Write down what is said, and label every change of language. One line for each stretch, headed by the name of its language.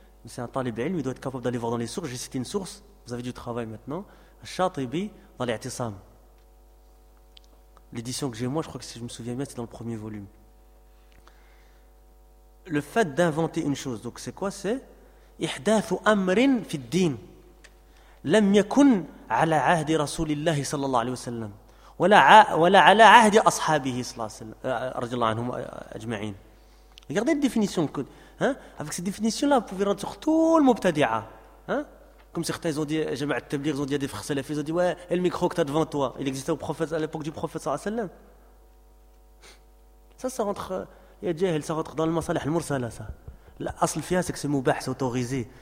French: Mais c'est un talib ilm, il doit être capable d'aller voir dans les sources. J'ai cité une source, vous avez du travail maintenant. Shatibi dans l'I'tisam. L'édition que j'ai moi, je crois que si je me souviens bien, c'est dans le premier volume. Le fait d'inventer une chose, donc c'est quoi? C'est.
Arabic: إحداث أمر في الدين لم يكن على عهد رسول الله صلى الله عليه وسلم ولا على عهد أصحابه صلى الله عليه وسلم رضي الله عنهم أجمعين.
French: Regardez la définition. Hein? Avec cette définition-là, vous pouvez rendre sur tout le Mubtadi'a. Hein? Comme certains ont dit, j'ai mis à tablir, ils ont dit à des frères salafis, ils ont dit, ouais, et le micro que tu as devant toi, il existait au prophète, à l'époque du prophète, sallallahu alayhi wa sallam. Ça rentre, il y a djahil, ça rentre dans le masalih, le mursala, ça. L'asl fiya, c'est que c'est moubah, c'est autorisé.